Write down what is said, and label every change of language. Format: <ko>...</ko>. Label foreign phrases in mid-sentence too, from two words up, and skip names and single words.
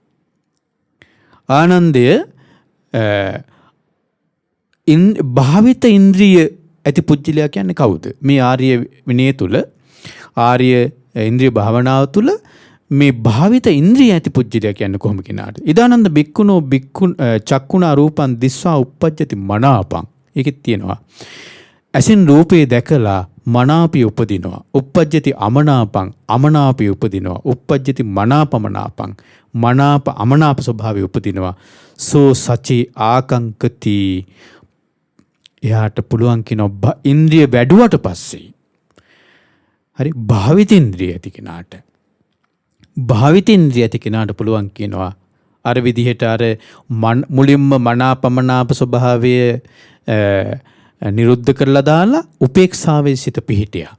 <si>ආනන්දය භාවිත ඉන්ද්‍රිය ඇති පුජ්‍යලයා කියන්නේ කවුද? මේ ආර්ය විනය තුල ආර්ය ඉන්ද්‍රිය භාවනාව තුල මේ භාවිත ඉන්ද්‍රිය ඇති පුජ්‍යලයා කියන්නේ කොහොම කෙනාට?</si> <pi>ඉදානන්ද බික්කුණෝ බික්කුන් චක්කුණා රූපං දිස්වා uppajjati මනාපං.</pi> <si>ඒකෙත් තියෙනවා. ඇසින් රූපේ දැකලා මනාපිය උපදිනවා.</si> <pi>uppajjati අමනාපං</pi> <si>අමනාපිය උපදිනවා.</si> <pi>uppajjati මනාපමනාපං</pi> <si>මනාප අමනාප ස්වභාවය උපදිනවා.</si> <pi>සෝ සචේ ආකංකති.</pi> <si>එයාට පුළුවන් කියනවා ඉන්ද්‍රිය වැඩුවට පස්සේ හරි භාවිත ඉන්ද්‍රිය ඇති කෙනාට භාවිත ඉන්ද්‍රිය ඇති කෙනාට පුළුවන් කියනවා අර විදිහට අර මුලින්ම මනාපමනාප ස්වභාවය නිරුද්ධ කරලා දාලා උපේක්ෂාවේ සිට පිහිටියා.</si>